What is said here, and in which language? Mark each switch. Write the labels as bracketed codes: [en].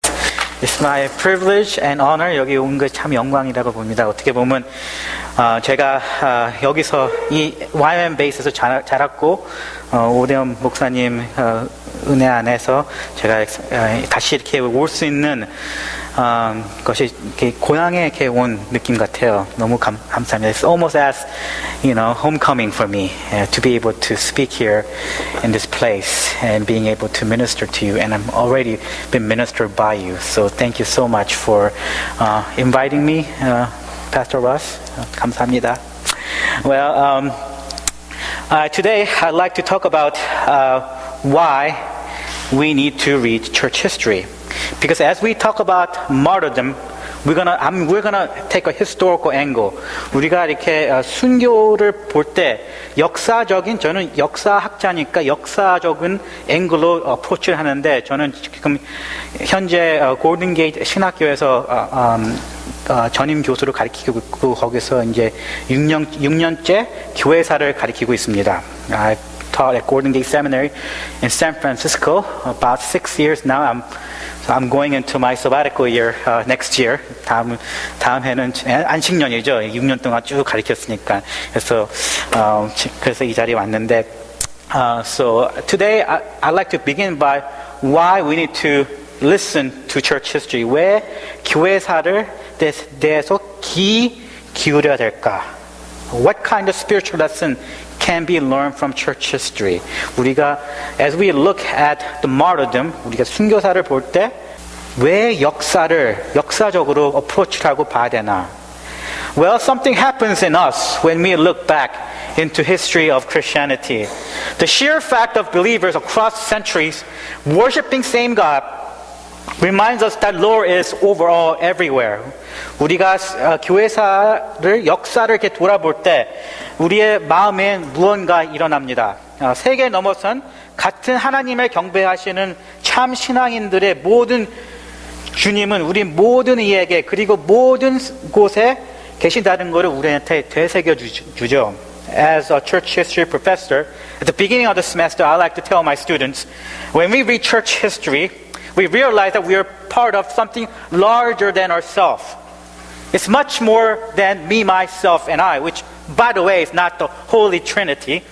[en] It's my privilege and honor. [ko] 여기 온 게 참 영광이라고 봅니다. 어떻게 보면 제가 여기서 이 YM 베이스에서 자랐고 오대원 목사님 은혜 안에서 제가 다시 이렇게 올 수 있는 것이 이렇게 고향에 이렇게 온 느낌 같아요. 너무 감사합니다. [en] It's almost as homecoming for me to be able to speak here in this place and being able to minister to you. And I'm already been ministered by you. So thank you so much for inviting me, Pastor Russ. [ko] 감사합니다. [en] Well, today I'd like to talk about why we need to read church history. Because as we talk about martyrdom, we're gonna take a historical angle. 우리가 이렇게 순교를 볼 때 역사적인, 저는 역사학자니까 역사적인 앵글로 어프로치를 하는데, 저는 지금 현재 골든 게이트 신학교에서 전임 교수를 가르치고 있고, 거기서 이제 6년째 교회사를 가르치고 있습니다. I taught at Golden Gate Seminary in San Francisco about 6 years now. I'm going into my sabbatical year next year. [ko] 다음 해는 안식년이죠. 6년 동안 쭉 가르쳤으니까. 그래서 이 자리에 왔는데, [en] so today I'd like to begin by why we need to listen to church history. [ko] 왜 교회사를 대해서 기울여야 될까? [en] What kind of spiritual lesson can be learned from church history? [ko] 우리가 [en] as we look at the martyrdom, [ko] 우리가 순교사를 볼 때 왜 역사적으로 어프로치라고 봐야 되나? [en] Well, something happens in us when we look back into history of Christianity. The sheer fact of believers across centuries worshiping same God reminds us that Lord is overall everywhere. [ko] 우리가 교회사를 역사를 이렇게 돌아볼 때 우리의 마음에 무언가 일어납니다. 세계 넘어선 같은 하나님을 경배하시는 참 신앙인들의 모든 주님은 우리 모든 이에게 그리고 모든 곳에 계신다는 것을 우리한테 되새겨 주죠. [en] As a church history professor, at the beginning of the semester, I like to tell my students, when we read church history, we realize that we are part of something larger than ourselves. It's much more than me, myself, and I, which, by the way, is not the Holy Trinity.